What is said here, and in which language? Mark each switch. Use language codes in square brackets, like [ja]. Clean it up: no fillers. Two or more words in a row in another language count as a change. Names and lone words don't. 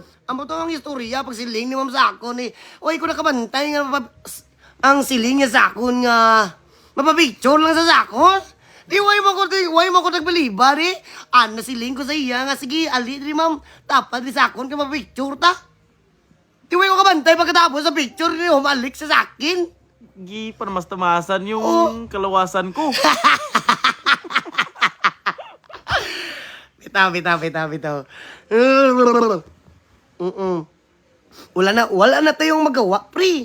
[ceb] Amo to ang istorya pag siling ni ma'am sa akon eh. Oy ko nakabantay nga ang siling niya sa akon nga mapapicture lang sa sakon. Di way mo ko nagbalibar eh. Ana siling ko sa iya nga sige ali di ma'am tapad di sa akon ka mapapicture ta. Di way ko kabantay pagkatapos sa picture ni humalik sa sakin. Gi pa mas tamasan yung Oo. kalawasan ko. Bitaw. [tl] Wala na tayong magawa, pre.